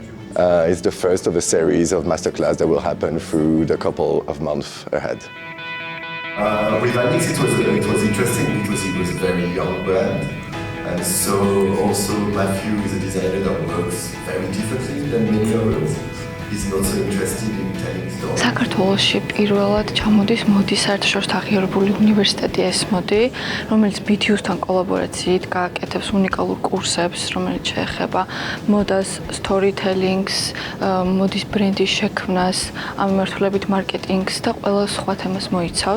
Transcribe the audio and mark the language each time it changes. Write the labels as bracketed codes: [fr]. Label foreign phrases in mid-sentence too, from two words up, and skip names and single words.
[en] It's the first of a series of masterclass that will happen through the couple of months ahead. With Alix, it was interesting because it was a very young brand. And so also Matthew is a designer that works very differently than many others. He's not so interested in telling stories. [ka] საქართველოში პირველად ჩამოდის მოდის საერთაშორისო აღიარებული უნივერსიტეტი S-Mode, რომელიც BTU-სთან კოლაბორაციით გააკეთებს უნიკალურ კურსებს, რომელიც შეეხება მოდას, storytelling-ს, მოდის ბრენდის შექმნას, ამ მიმართულებით მარკეტინგს და ყველა სხვა თემას მოიცავს.